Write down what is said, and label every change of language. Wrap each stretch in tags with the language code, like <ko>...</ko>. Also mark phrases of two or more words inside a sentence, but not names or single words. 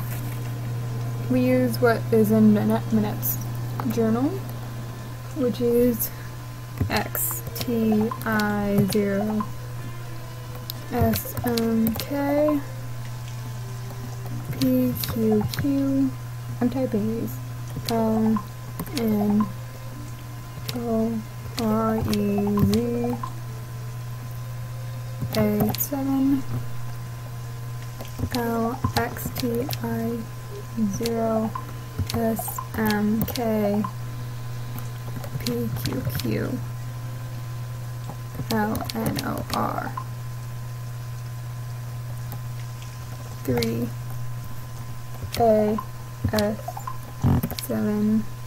<en>We use what is in minutes journal, which is XTI0 SMK PQQ I'm typing these. N-O-R-E-Z A7 L-X-T-I 0 S-M-K P-Q-Q L-N-O-R 3 A-S-7</en>